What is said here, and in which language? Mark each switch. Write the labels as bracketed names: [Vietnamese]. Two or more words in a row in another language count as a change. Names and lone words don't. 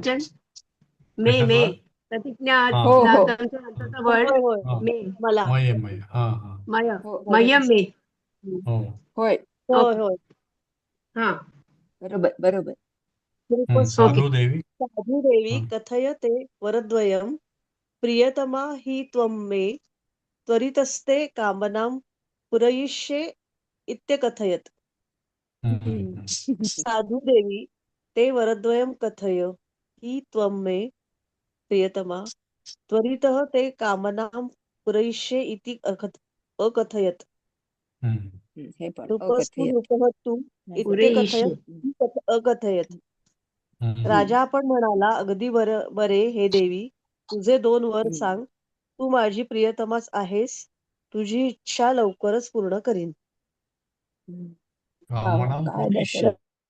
[Sanskrit] वचन. मे [Marathi] कशाचं? प्रतिज्ञा हा. हो हो नंतरचा वर्ड होय होय हा. [Sanskrit] मे. [Marathi] मला. मय हा हा हो [Sanskrit] मह्यम मे. [Marathi] हो. होय होय होय. हा. बरोबर. [Sanskrit] नृपस्तु साधू देवी. साधू देवी [Marathi] हा. [Sanskrit] कथयते वरद्वयं प्रियतमा हि त्वं मे त्वरितस्ते कामनां पुरयिष्ये इत्यकथयत्. साधू देवी ते वरद्वयं कथय हि त्वं मे प्रियतमा त्वरितः ते कामनां पुरयिष्ये इति अकथयत्. [Marathi] हे पण [Sanskrit] नृपस्तु अकथयत. नृपः तु पुरयिष्ये. इत्यकथयत् अकथयत्. [Marathi] राजा पण म्हणाला, अगदी बरे हे देवी, तुझे 2 वर सांग. तू माझी प्रियतमाच आहेस. तुझी इच्छा लवकरच पूर्ण करीन. काय दशरथ